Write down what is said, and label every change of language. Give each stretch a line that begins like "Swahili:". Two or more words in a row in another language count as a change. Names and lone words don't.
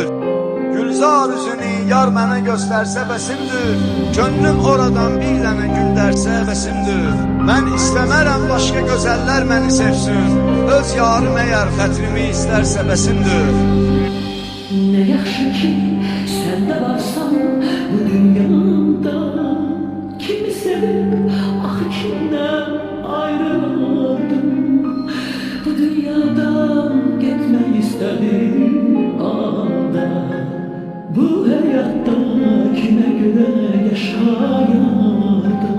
Azerbaijani: Gülzar üzünü yar mənə göstərsə bəsimdir. Gönlüm oradan bir dənə gül dərsə bəsimdir. Mən istəmərəm başqa gözəllər məni sevsin. Öz yarım əgər xətrimi istərsə bəsimdir. Ne yaxşı ki sen de varsan bu dünyada.
Turkish: Kimi sevip kimden ayrıldım. Bu dünyadan gitmek istedim anda. Bu hayatta kime göre yaşayardım.